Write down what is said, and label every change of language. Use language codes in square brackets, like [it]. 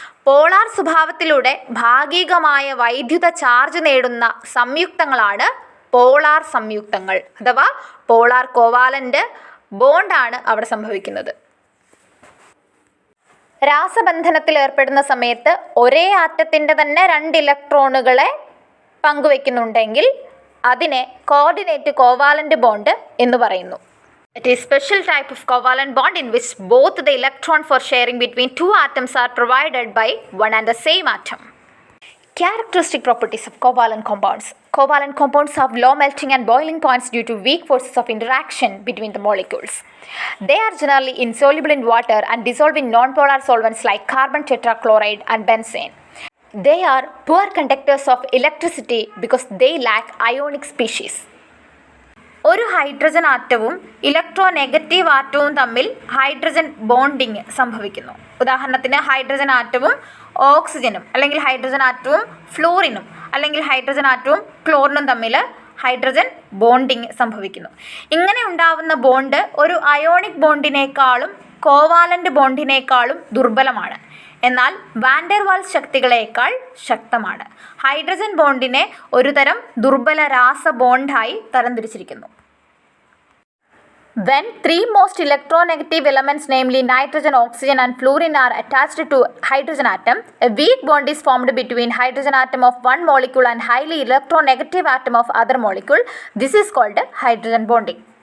[ml] Polar സ്വഭാവത്തിലൂടെ ഭാഗികമായ വൈദ്യുത charge നേടുന്ന സംയുക്തങ്ങളാണ് പോളാർ സംയുക്തങ്ങൾ അഥവാ പോളാർ കോവാലൻ്റ് ബോണ്ടാണ് അവിടെ സംഭവിക്കുന്നത്. രാസബന്ധനത്തിൽ ഏർപ്പെടുന്ന സമയത്ത് ഒരേ ആറ്റത്തിൻ്റെ തന്നെ 2 ഇലക്ട്രോണുകളെ പങ്കുവയ്ക്കുന്നുണ്ടെങ്കിൽ അതിനെ കോർഡിനേറ്റ് കോവാലന്റ് ബോണ്ട് എന്ന് പറയുന്നു. [en] It is special type of covalent bond in which both the electron for sharing between 2 atoms are provided by one and the same atom. Characteristic properties of covalent compounds. Covalent compounds have low melting and boiling points due to weak forces of interaction between the molecules. They are generally insoluble in water and dissolve in nonpolar solvents like carbon tetrachloride and benzene. They are poor conductors of electricity because they lack ionic species. [ml] ഒരു hydrogen ആറ്റവും electronegative ആറ്റവും തമ്മിൽ hydrogen bonding സംഭവിക്കുന്നു. ഉദാഹരണത്തിന് hydrogen ആറ്റവും ഓക്സിജനും അല്ലെങ്കിൽ hydrogen ആറ്റവും ഫ്ലൂറിനും അല്ലെങ്കിൽ hydrogen ആറ്റവും ക്ലോറിനും തമ്മിൽ hydrogen bonding സംഭവിക്കുന്നു. ഇങ്ങനെ ഉണ്ടാവുന്ന ബോണ്ട് ഒരു അയോണിക് ബോണ്ടിനേക്കാളും കോവാലന്റ് ബോണ്ടിനേക്കാളും ദുർബലമാണ്. എന്നാൽ വാൻഡെർവാൾസ് ശക്തികളേക്കാൾ ശക്തമാണ്. ഹൈഡ്രജൻ ബോണ്ടിനെ ഒരു തരം ദുർബല രാസ ബോണ്ടായി തരംതിരിച്ചിരിക്കുന്നു. [en] When 3 most electronegative elements, namely nitrogen, oxygen and fluorine, are attached to hydrogen atom, a weak bond is formed between hydrogen atom of one molecule and highly electronegative atom of other molecule. This is called hydrogen bonding.